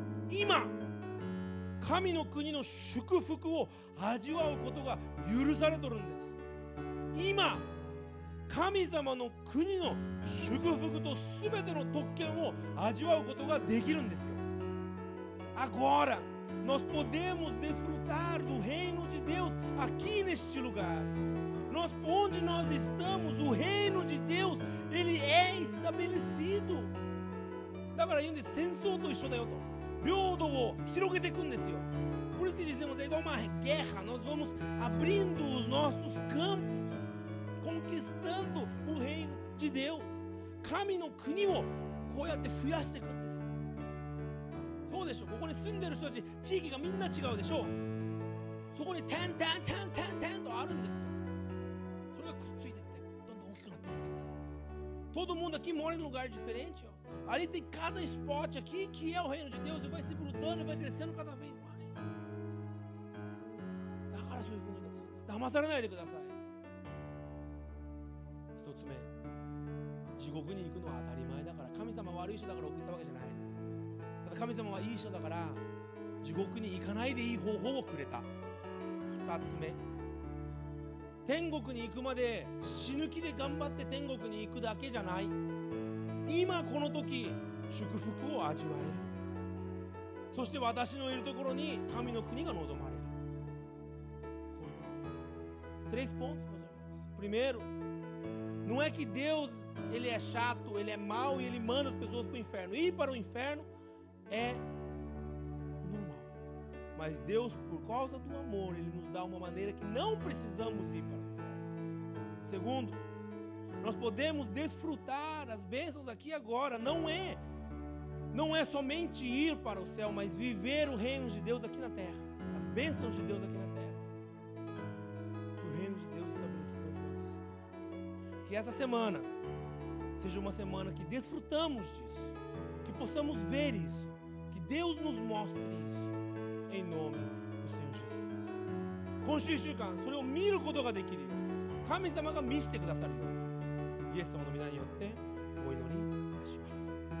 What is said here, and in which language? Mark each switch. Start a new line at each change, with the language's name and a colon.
Japanese: 今、神の国の祝福を味わうことが許されとるんです。今、神様の国の祝福とすべての特権を味わうことができるんですよ。
Portuguese: Agora, nós podemos desfrutar do reino de Deus aqui neste lugar. Onde nós estamos, o reino de Deus, ele é estabelecido.
Japanese: だから言うんです。戦争と一緒だよと。領土を広げていくんですよ。
Portuguese: Por isso que dizemos, é igual uma guerra. Nós vamos abrindo os nossos campos, conquistando o reino de Deus.
Japanese: 神の国をこうやって増やしていくんです。そうでしょ。ここに住んでる人たち、地域がみんな違うでしょ。そこに点とあるんですよ。それがくっついていってどんどん大きくなっていくわけですよ。
Portuguese: Todo mundo aqui mora em lugar diferente, ó. Ali tem cada spot aqui que é o reino de Deus e vai se grudando e vai crescendo cada vez mais.
Japanese: だからそういうふうに騙されないでください。一つ目、地獄に行くのは当たり前だから、神様は悪い人だから送ったわけじゃない。ただ神様はいい人だから地獄に行かないでいい方法をくれた。二つ目、天国に行くまで死ぬ気で頑張って天国に行くだけじゃない。今この時祝福を味わえる。そして私のいるところに神の国が望まれる。こういうことです。
Portuguese: Três pontos, meus irmãos. Primeiro, não é que Deus ele é chato, ele é mau e ele manda as pessoas para o inferno. Ir para o inferno é normal. Mas Deus, por causa do amor, ele nos dá uma maneira que não precisamos ir para o inferno. Segundo, nós podemos desfrutar as bênçãos aqui agora. Não é somente ir para o céu, mas viver o reino de Deus aqui na terra. As bênçãos de Deus aqui na terra. O reino de Deus estabelecido onde nós estamos. Que essa semana seja uma semana que desfrutamos disso, que possamos ver isso, que Deus nos mostre isso, em nome do Senhor Jesus.
Japanese: 今週1週間それを見ることができるように、神様が見せてくださるように、イエス様の皆によってお祈りいたします。